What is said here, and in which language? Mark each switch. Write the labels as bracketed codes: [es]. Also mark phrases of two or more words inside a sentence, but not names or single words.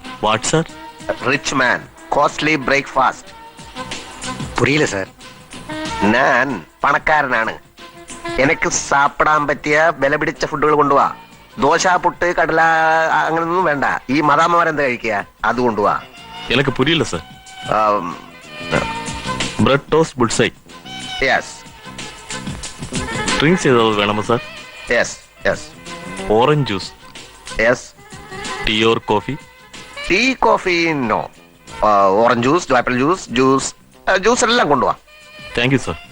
[en] what sir? rich man costly breakfast. [ta] புரியல சார். [ml] ഞാൻ പണക്കാരനാണ്. എനിക്ക് സാപ്പിടാൻ പറ്റിയ വില പിടിച്ച ഫുഡുകൾ കൊണ്ടുപോവാ. ദോശ, പുട്ട്, കടല അങ്ങനൊന്നും വേണ്ട. ഈ മദാമ്മമാരെന്താ കഴിക്കുക, അത് കൊണ്ടുപോവാ. [ta] எனக்கு புரியல சார். [en] bread toast bullseye. യെസ് [ta] ட்ரிங்க்ஸ் ஏதாவது வேணுமா சார்? [en] yes yes orange juice, യെസ്. tea or coffee? tea, coffee no. orange juice, apple juice, juice [ml] എല്ലാം കൊണ്ടുപോവാ. [en] thank you sir.